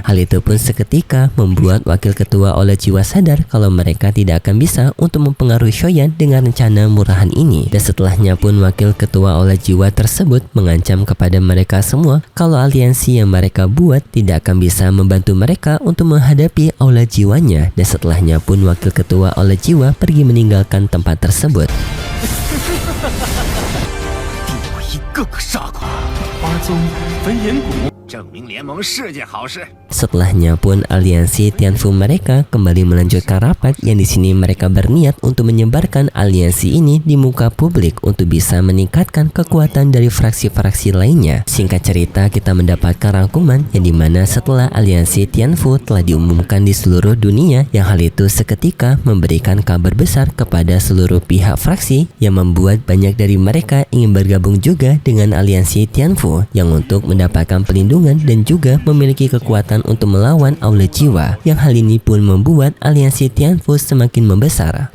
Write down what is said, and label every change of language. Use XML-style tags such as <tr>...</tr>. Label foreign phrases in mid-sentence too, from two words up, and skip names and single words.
<id>Hal itu pun seketika membuat wakil ketua Aula Jiwa sadar kalau mereka tidak akan bisa untuk mempengaruhi Shoyan dengan rencana murahan ini, dan setelahnya pun wakil ketua Aula Jiwa tersebut mengancam kepada mereka semua kalau aliansi yang mereka buat tidak akan bisa membantu mereka untuk menghadapi Aula Jiwanya, dan setelahnya pun wakil ketua Aula Jiwa pergi meninggalkan tempat tersebut.</id> <zh>我一个个杀光，花宗、焚炎谷。证明联盟是件好事。</zh> <id>Setelahnya pun aliansi Tianfu mereka kembali melanjutkan rapat, yang di sini mereka berniat untuk menyebarkan aliansi ini di muka publik untuk bisa meningkatkan kekuatan dari fraksi-fraksi lainnya. Singkat cerita, kita mendapatkan rangkuman yang dimana setelah aliansi Tianfu telah diumumkan di seluruh dunia, yang hal itu seketika memberikan kabar besar kepada seluruh pihak fraksi, yang membuat banyak dari mereka ingin bergabung juga dengan aliansi Tianfu yang untuk mendapatkan pelindungan dan juga memiliki kekuatan untuk melawan Aula Jiwa, yang hal ini pun membuat aliansi Tianfu semakin membesar.</id>